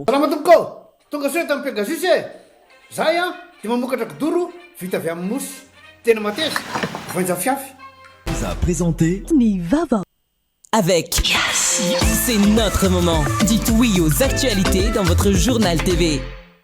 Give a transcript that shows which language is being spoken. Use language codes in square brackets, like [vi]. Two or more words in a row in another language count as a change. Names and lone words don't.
[mg] Salama tompoko, tonga soa tamin'ny Pegasus e. Zahay dia mamokatra kidoro vita avy amin'ny mosy tena mateza voanja fiafy. [fr] Vous a présenté [mg] ny vaovao. [fr] Avec c'est notre moment. Dites oui aux actualités dans votre journal TV.